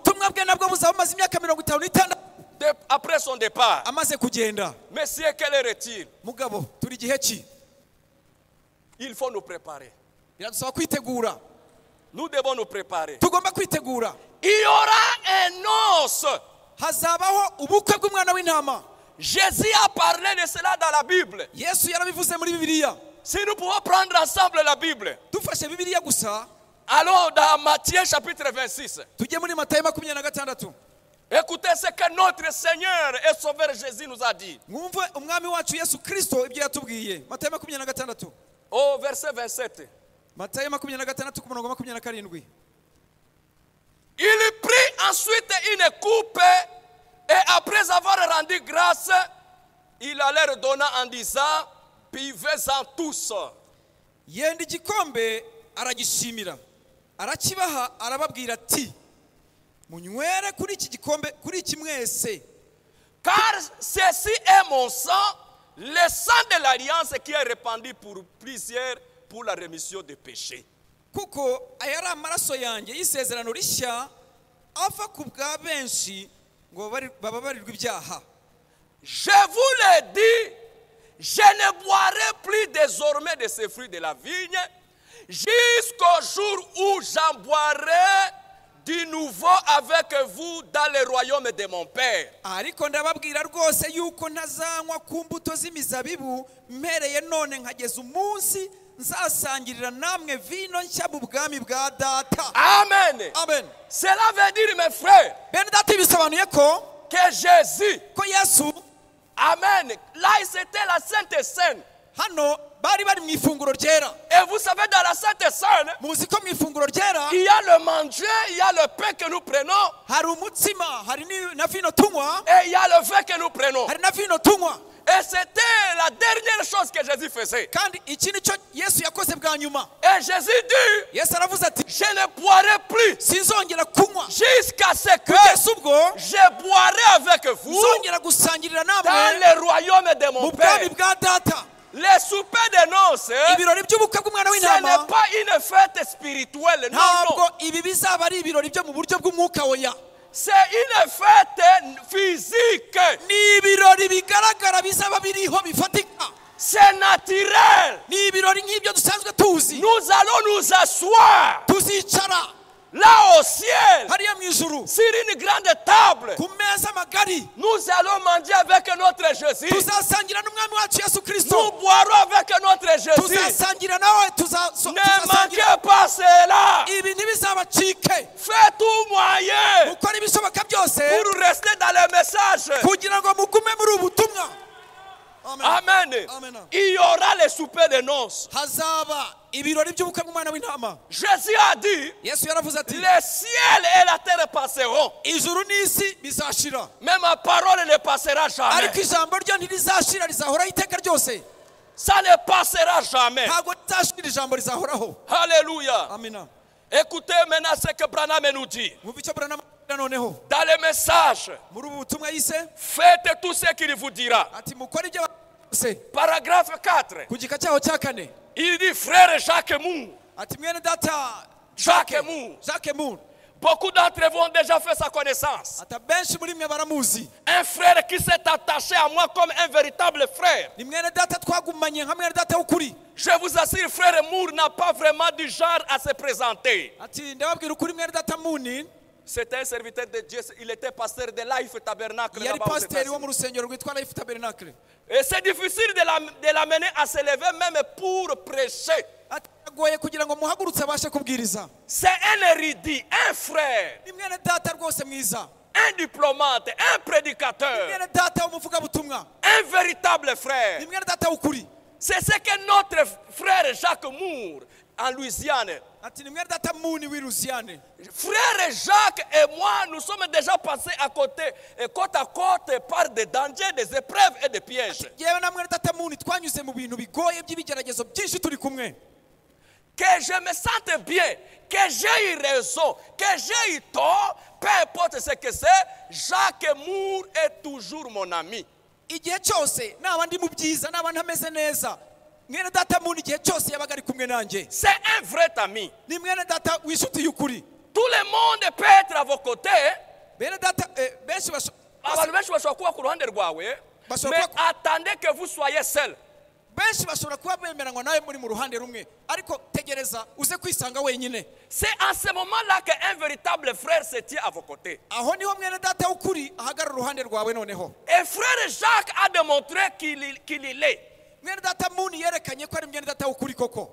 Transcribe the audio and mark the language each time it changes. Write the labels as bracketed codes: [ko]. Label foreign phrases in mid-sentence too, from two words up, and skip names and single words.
[fr] Après son départ. Monsieur, quel est-il? Il faut nous préparer. Nous devons nous préparer. Il y aura un os. [rw] hazabaho ubukwe bw'umwana w'intama. [fr] Jésus a parlé de cela dans la Bible. [rw] Yesu yarabivuze muri Bibiliya. [fr] Si nous pouvons prendre ensemble la Bible, [rw] dufashe Bibiliya gusa, [fr] allons dans Matthieu chapitre 26. [rw] tujye muri Matayo 26. [fr] Écoutez ce que notre Seigneur et Sauveur Jésus nous a dit. [rw] Mwumve umwami wacu Yesu Kristo ibyo yatubwiye. Matayo 26. [fr] Au verset 27. [rw] Matayo 26 ku murongo 27. [fr] Il prit ensuite une coupe et après avoir rendu grâce, il allait leur donner en disant, buvez-en tous. [rw] Yenda igikombe aragishimira. Arakibaha arababwira ati, munywere kuri iki gikombe kuri iki mwese. [fr] Car ceci est mon sang, le sang de l'alliance qui est répandu pour plusieurs pour la rémission des péchés. [rw] Kuko ayari amaraso yanjye y'isezerano rishya ava ku bwa benshi ngo bababarirwe ibyaha. [fr] Je vous le dis, je ne boirai plus désormais de ces fruits de la vigne jusqu'au jour où j'en boirai du nouveau avec vous dans le royaume de mon Père. [rw] Ariko ndababwira rwose yuko ntazanywa ku mbuto z'imizabibu mpereye none nkageza umunsi nzasangirira namwe vino nshya mu bwami bwa data. [fr] Amen. [rw] Amen. [fr] Cela veut dire, mes frères, [rw] bene data bisobanuye ko [fr] Jésus, [rw] ko Yesu, [fr] amen, là c'était la Sainte Seine. [rw] hano bari mu ifunguro ryera. [fr] Et vous savez, dans la Sainte Seine, [rw] muzi ko mu ifunguro ryera [fr] il y a le manger, il y a le pain que nous prenons, [rw] hari umutsima, hari na vino tunywa, [fr] et il y a le vin que nous prenons. [rw] hari na vino tunywa. [fr] Et c'était la dernière chose que Jésus faisait. [rw] Kandi iki nicyo Yesu yakoze bwa nyuma. [fr] Et Jésus dit, [rw] Yesu aravuze ati, [fr] je ne boirai plus [rw] sinzongera kunywa [fr] jusqu'à ce que [rw] kugeza ubwo [fr] je boirai avec vous [rw] nzongera gusangirira [fr] dans [rw] namwe [fr] le royaume de [rw] mu [fr] mon Père. [rw] bwami bwa data. [fr] Les soupers de noces, [rw] ibirori by'ubukwe bw'umwana [fr] ce [rw] w'intama [fr] n'est pas une fête spirituelle. Non, [rw] ntabwo [fr] non. [rw] ibi bizaba ari ibirori byo mu buryo bw'umwuka oya. [fr] C'est une fête physique. [rw] Ni ibirori bigaragara bizaba biriho bifatika. [fr] C'est naturel. [rw] Ni ibirori nk'ibyo dusanzwe tuzi. [fr] Nous allons nous asseoir [rw] Tuzicara [fr] là au ciel [rw] hariya mu ijuru [fr] sur une grande table. [rw] ku meza magari. [fr] Nous allons manger avec notre Jésus. [rw] Tuzasangira n'umwami wacu Yesu Kristo. [fr] Nous boirons avec notre Jésus. [rw] Tuzasangira nawe [fr] Ne manquez pas cela. [rw] ibi ntibizabacike. [fr] Faites tout moyen [rw] mukora ibishoboka byose [fr] pour rester dans le message. [rw] kugira ngo mugume muri ubu butumwa. [fr] Amen. [rw] Amen. [fr] Il y aura les soupers de noces. [rw] hazaba ibirori by'ubukwe bw'umwana w'intama. [fr] Jésus a dit, [rw] Yesu yaravuze ati, [fr] le ciel et la terre passeront, [rw] ijuru n'isi bizashira, [fr] mais ma parole ne passera [rw] ariko [fr] jamais. [rw] ijambo ryo ntirizashira, rizahoraho iteka ryose. [fr] Ça ne passera jamais. [rw] ntabwo rizashira, ijambo rizahoraho. [fr] Alléluia. [rw] Amina. [fr] Écoutez maintenant ce que Branham nous dit. [rw] Mwumva icyo Branham avuga noneho [fr] Dans le message, [rw] muri ubu butumwa yise [fr] faites tout ce qu'il vous dira. [rw] ati mukore ibyo byose. [fr] Paragraphe 4. [rw] Ku gika cyaho cya 4 [fr] Il dit, frère Jacques Moore, [rw] ati mwene data Jacques Moore, [fr] Jacques Moore, beaucoup d'entre vous ont déjà fait sa connaissance. [rw] ati benshi muri mwe baramuzi. [fr] Un frère qui s'est attaché à moi comme un véritable frère. [rw] Ni mwene data twagumanye nka mwene data w'ukuri. [fr] Je vous assure, frère Moore n'a pas vraiment du genre à se présenter. [rw] Ati ndababwira ukuri, mwene data Muni [fr] C'était un serviteur de Dieu, il était pasteur de Life Tabernacle. [rw] yari [fr] là-bas aux [rw] pasiteri wo [fr] États-Unis. [rw] mu rusengero rwitwa Life Tabernacle. [fr] Et c'est difficile de l'amener à se lever même pour prêcher. [rw] Ati agoye kugira ngo muhagurutse abashe kubwiriza. [fr] C'est un érudit, un frère, [rw] Ni mwene data rwose mwiza, [fr] un diplomate, un prédicateur, [rw] mwene data w'umuvugabutumwa, [fr] un véritable frère. [rw] ni mwene data w'ukuri. [fr] C'est ce que notre frère Jacques Moore en Louisiane. [rw] Ati ni mwene data Muni w'i Louisiane. [fr] Frère Jacques et moi, nous sommes déjà passés à côté, côte à côte, par des dangers, des épreuves et des pièges. [rw] Yewe na mwene data Muni twanyuze mu bintu bigoye by'ibigeragezo byinshi turi kumwe. [fr] Que je me sente bien, que j'ai eu raison, que j'ai eu tort, peu importe ce que c'est, Jacques Moore est toujours mon ami. [rw] Igihe cyose naba ndi mu byiza naba ntameze neza, mwene data Muni igihe cyose yabaga ari kumwe nanjye. [fr] C'est un vrai ami. [rw] Ni mwene data w'inshuti y'ukuri. [fr] Tout le monde peut être à vos côtés. [rw] Bene data benshi Abantu benshi bashobora kuba ku ruhande rwawe, [fr] mais attendez que vous soyez seul. [rw] benshi bashobora kuba bemeranywa nawe muri mu ruhande rumwe ariko tegereza uze kwisanga wenyine. [fr] C'est en ce moment-là qu'un véritable frère se tient à vos côtés. [rw] Aho niho mwene data ukuri ahagarara uruhande rwawe noneho. [fr] Et frère Jacques a démontré qu'il l'est. [rw] Mwene data Muni yerekanye ko ari mwene data ukuri koko.